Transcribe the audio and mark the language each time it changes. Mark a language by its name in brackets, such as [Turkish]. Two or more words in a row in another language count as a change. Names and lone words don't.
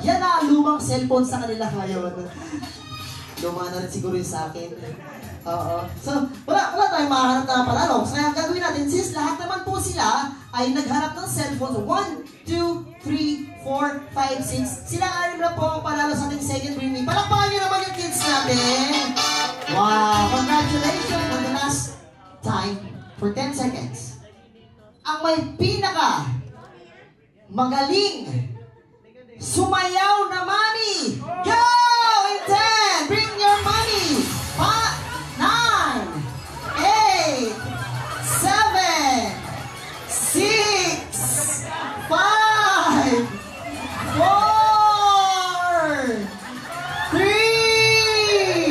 [Filipino] Yan na, lumang cellphone sa kanila ngayon. Luma na rin siguro yung sa akin. So, wala tayong makahanap na panalo. So, kaya gagawin natin, since lahat naman po sila ay naghanap ng cellphone. So, 1, 2, 3, 4, 5, 6. Sila anim na po ang panalo sa ating second Bring Me. Palakpakan nyo naman yung kids natin. Wow! [English] Congratulations for the last time for 10 seconds. [Filipino] Ang may pinaka magaling sumayaw na mami. [English] Go! In 10, bring your money. 9, 8, 7, 6, 5, 4, 3.